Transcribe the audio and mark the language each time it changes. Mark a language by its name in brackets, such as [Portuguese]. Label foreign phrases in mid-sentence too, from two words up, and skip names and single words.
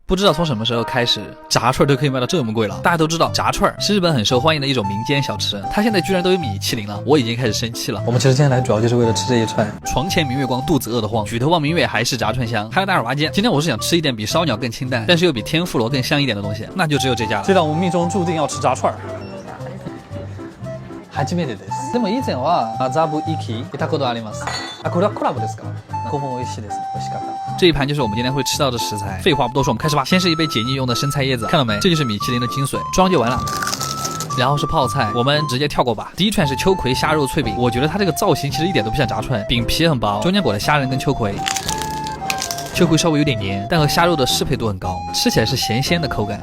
[Chinese] 不知道从什么时候开始，炸串都可以卖到这么贵了。大家都知道，炸串是日本很受欢迎的一种民间小吃，它现在居然都有米其林了，我已经开始生气了。我们其实今天来主要就是为了吃这一串。床前明月光，肚子饿得慌，举头望明月，还是炸串香。还有大耳挖煎，今天我是想吃一点比烧鸟更清淡，但是又比天妇罗更香一点的东西，那就只有这家了。这让我们命中注定要吃炸串。 [Japanese] 初めてです。でも以前は麻布一キいたことあります。これはコラボですか？ここも美味しいです。美味しかった。 [Chinese] 这一盘就是我们今天会吃到的食材。废话不多说，我们开始吧。先是一杯解腻用的生菜叶子，看到没？这就是米其林的精髓，装就完了。然后是泡菜，我们直接跳过吧。第一串是秋葵虾肉脆饼，我觉得它这个造型其实一点都不像炸串，饼皮很薄，中间裹了虾仁跟秋葵。秋葵稍微有点黏，但和虾肉的适配度很高，吃起来是咸鲜的口感。